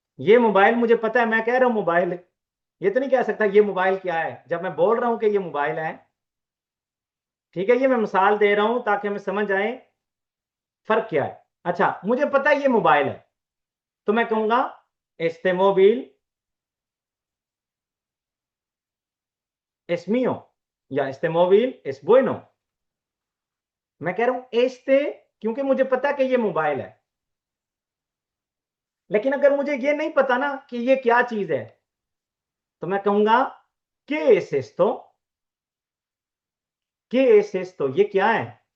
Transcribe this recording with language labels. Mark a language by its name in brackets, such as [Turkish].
[Hindi] ये मोबाइल मुझे पता है, मैं कह रहा हूं मोबाइल, ये तो नहीं कह सकता ये मोबाइल क्या है जब मैं बोल रहा हूं कि ये मोबाइल है। ठीक है, ये मैं मिसाल दे रहा हूं ताकि हमें समझ आए फर्क क्या है। अच्छा, मुझे पता है ये मोबाइल है, तो मैं कहूंगा एस्ते मोबिल [Spanish] es mío, या este móvil es bueno। [Hindi] मैं कह रहा हूं este क्योंकि मुझे पता है कि ये मोबाइल है, लेकिन अगर मुझे ये नहीं पता ना कि ये क्या चीज है, तो मैं कहूंगा [Spanish] ¿qué es esto? ¿Qué es esto? [Hindi] ये क्या है।